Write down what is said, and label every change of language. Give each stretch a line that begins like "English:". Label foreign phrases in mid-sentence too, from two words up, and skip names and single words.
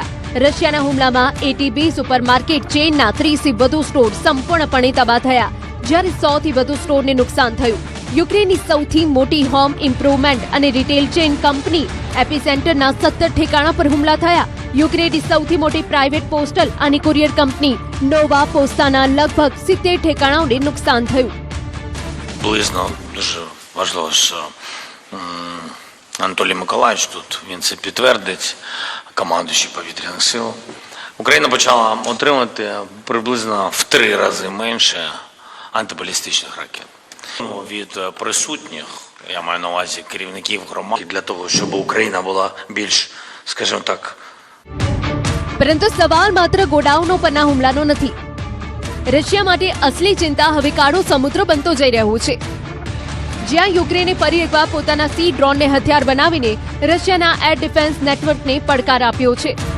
Gujarati: રશિયાના હુમલામાં એટીબી સુપરમાર્કેટ ચેઇનના 30 થી વધુ સ્ટોર સંપૂર્ણપણે તબાહ થયા, જ્યારે 100 થી વધુ સ્ટોરને નુકસાન થયું. યુક્રેનની સૌથી મોટી હોમ ઇમ્પ્રુવમેન્ટ અને રિટેલ ચેઇન કંપની એપિસેન્ટરના 17 ઠેકાણા પર હુમલા થયા. યુક્રેનની સૌથી મોટી પ્રાઇવેટ પોસ્ટલ અને કુરિયર કંપની નોવા પોસ્ટાના લગભગ 70 ઠેકાણાઓને નુકસાન થયું.
Ukrainian: Близно дуже важливо, що Анатолій Миколаївич тут, він це підтвердить, командуючий повітряних сил. Україна почала отримати приблизно в 3 рази менше антибалістичних ракет. Від присутніх, я маю на увазі керівників громад, для того, щоб Україна була більш, скажімо так...
Gujarati: પરંતુ સવાલ માત્ર ગોડાઉનો પરના હુમલાનો નથી. રશિયા માટે અસલી ચિંતા હવે કાળો સમુદ્ર બનતો જઈ રહ્યો છે, જ્યાં યુક્રેને ફરી એકવાર પોતાના સી ડ્રોનને હથિયાર બનાવીને રશિયાના એર ડિફેન્સ નેટવર્કને પડકાર આપ્યો છે.